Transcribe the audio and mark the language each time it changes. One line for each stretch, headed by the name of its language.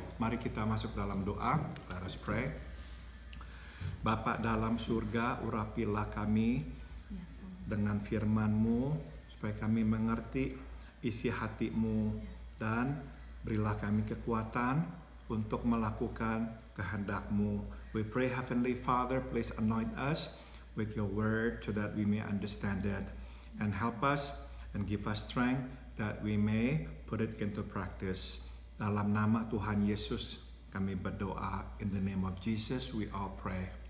Indonesian: Mari kita masuk dalam doa.
English: Let us pray.
Indonesian: Bapa dalam surga, urapilah kami dengan firman-Mu, supaya kami mengerti isi hati-Mu, dan berilah kami kekuatan untuk melakukan kehendak-Mu.
English: We pray, Heavenly Father, please anoint us with your word so that we may understand it, and help us and give us strength that we may put it into practice.
Indonesian: Dalam nama Tuhan Yesus kami berdoa.
English: In the name of Jesus we all pray.